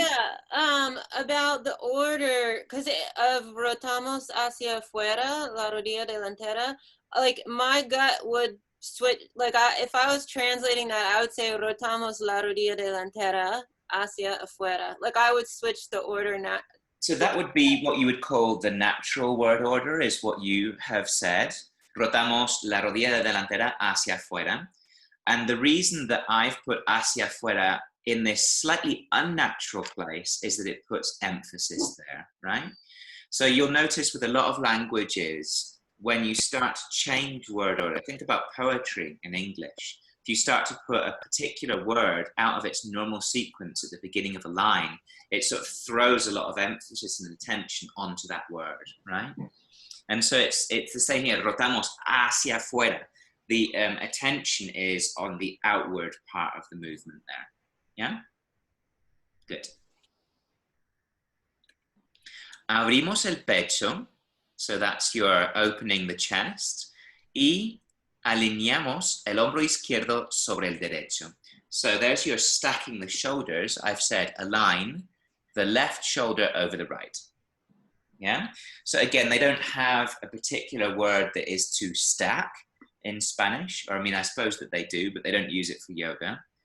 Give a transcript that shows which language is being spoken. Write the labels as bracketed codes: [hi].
[en] Yeah, about the order, because of [es] rotamos hacia afuera, la rodilla delantera, [en] like my gut would switch, like if I was translating that, I would say [es] rotamos la rodilla delantera hacia afuera. [en] Like I would switch the order now. So that would be what you would call the natural word order, is what you have said. [es] Rotamos la rodilla delantera hacia afuera. [en] And the reason that I've put [es] hacia afuera [en] in this slightly unnatural place is that it puts emphasis there, right? So you'll notice with a lot of languages, when you start to change word order, think about poetry in English. If you start to put a particular word out of its normal sequence at the beginning of a line, it sort of throws a lot of emphasis and attention onto that word, right? And so it's the same here, [es] rotamos hacia afuera. [en] The attention is on the outward part of the movement there. Yeah? Good. [es] Abrimos el pecho, [en] so that's your opening the chest, [es] y alineamos el hombro izquierdo sobre el derecho. [en] So there's your stacking the shoulders. I've said align the left shoulder over the right. Yeah? So again, they don't have a particular word that is to stack in Spanish, or I mean, I suppose that they do, but they don't use it for yoga.